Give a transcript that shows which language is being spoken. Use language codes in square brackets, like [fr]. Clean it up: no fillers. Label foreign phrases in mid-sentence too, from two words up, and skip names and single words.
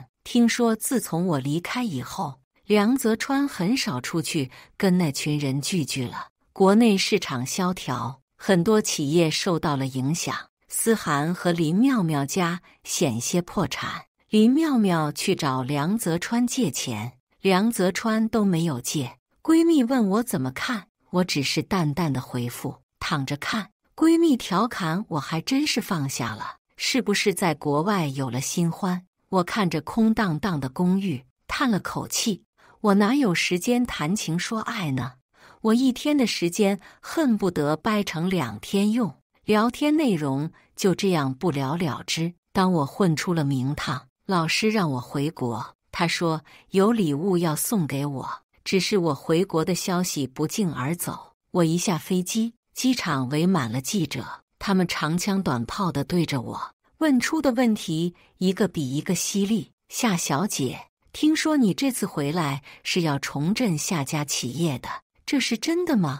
[zh] 聽說自從我離開以後，梁澤川很少出去跟那群人聚了。國內市場蕭條，很多企業受到了影響。思涵和林妙妙家險些破產，林妙妙去找梁澤川借錢，梁澤川都沒有借。閨蜜問我怎麼看，我只是淡淡的回復：躺着看。閨蜜調侃我還真是放下了，是不是在國外有了新歡？我看着空蕩蕩的公寓，嘆了口氣。我哪有時間談情說愛呢？我一天的時間恨不得掰成2天用，聊天內容就這樣不了了之。當我混出了名堂，老師讓我回國，他說有禮物要送給我，只是我回國的消息不脛而走。我一下飛機，機場圍滿了記者，他們長槍短炮地對着我，問出的問題一個比一個犀利。夏小姐，聽說你這次回來是要重振夏家企業的，這是真的嗎？